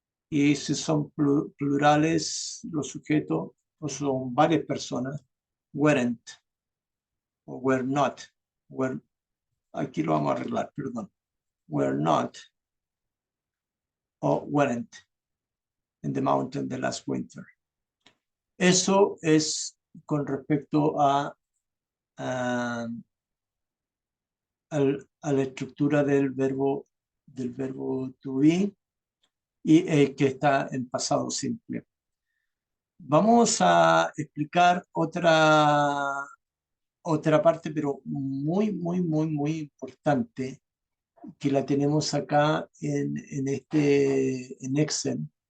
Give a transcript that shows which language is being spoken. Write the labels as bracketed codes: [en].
[es] Y si son plurales los sujetos o son varias personas, weren't o [en] were not. [es] Were, aquí lo vamos a arreglar, perdón. [en] Were not o weren't in the mountain the last winter. [es] Eso es con respecto a la estructura del verbo to be y que está en pasado simple. Vamos a explicar otra parte, pero muy, muy, muy, muy importante, que la tenemos acá en Excel.